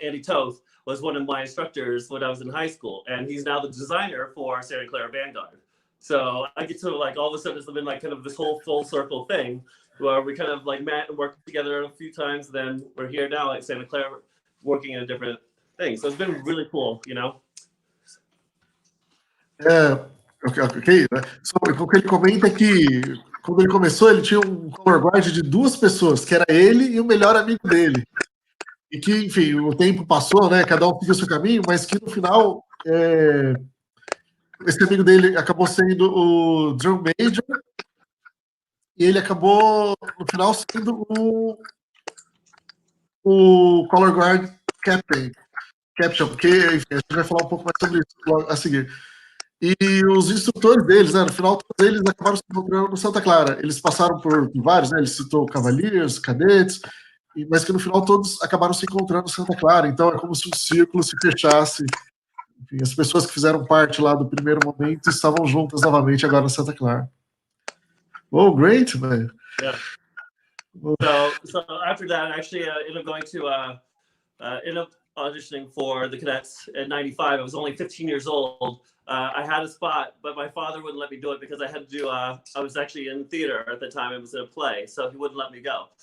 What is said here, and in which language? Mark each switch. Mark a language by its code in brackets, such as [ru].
[en] Andy Toth was one of my instructors when I was in high school, and he's now the designer for Santa Clara Vanguard. So I get to like all of a sudden it's been like kind of this whole full circle thing where we kind of like met and worked together a few times. Then we're here now at Santa Clara working in a different thing. So it's been really cool, you know. [pt] Ok, né? O que ele comenta é que quando ele começou, ele tinha um color guard de 2 pessoas, que era ele e o melhor amigo dele. E que, enfim, o tempo passou, né? Cada um seguiu seu caminho, mas que no final esse amigo dele acabou sendo o drum major e ele acabou no final sendo o color guard captain, porque enfim, a gente vai falar um pouco mais sobre isso a seguir. E os instrutores deles, né, no final, todos eles acabaram se encontrando no Santa Clara. Eles passaram por vários, né, ele citou Cavaliers, Cadetes, mas que no final todos acabaram se encontrando no Santa Clara. Então é como se um círculo se fechasse. Enfim, as pessoas que fizeram parte lá do primeiro momento estavam juntas novamente agora no Santa Clara. [en] Oh, great, man. Yeah. So after that, actually, ended up going to ended up auditioning for the cadets at 95. I was only 15 years old. I had a spot, but my father wouldn't let me do it because I had to do, I was actually in theater at the time. It was in a play, so he wouldn't let me go.